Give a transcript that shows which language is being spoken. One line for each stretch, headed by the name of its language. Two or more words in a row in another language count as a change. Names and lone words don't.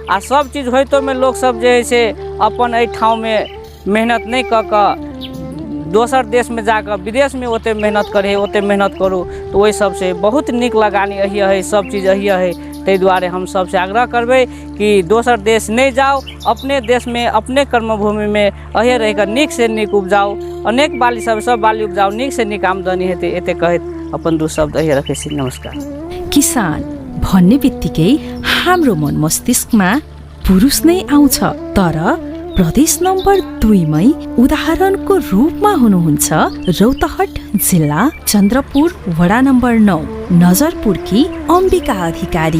Maithili: आ सब चीज होइतो में लोग सब जे है से अपन एहि ठाव में मेहनत नहीं कऽ कऽ दोसर देश में जाकर विदेश में ओते मेहनत करे, ओते मेहनत करू तो वही सबसे बहुत नीक लगानी अहिए है, सब चीज अहिए है। ताहि दुआरे हम सबसे आग्रह करबै कि दोसर देश नहीं जाओ, अपने देश में अपने कर्मभूमि में अहिए रहकर नीक से नीक उपजाओ। अनेक बाली सब बाली उपजाओ, नीक से नीक आमदनी हेतै। एते कहैत अपन 2 शब्द अहिए रखै छी। नमस्कार।
Nepali: किसान भन्ने बित्तिकै हाम्रो मन मस्तिष्कमा पुरुष नै आउँछ, तर प्रदेश नम्बर 2 मै उदाहरणको रूपमा हुनुहुन्छ रौतहट जिल्ला चन्द्रपुर वडा नम्बर 9 नजरपुरकी अम्बिका अधिकारी।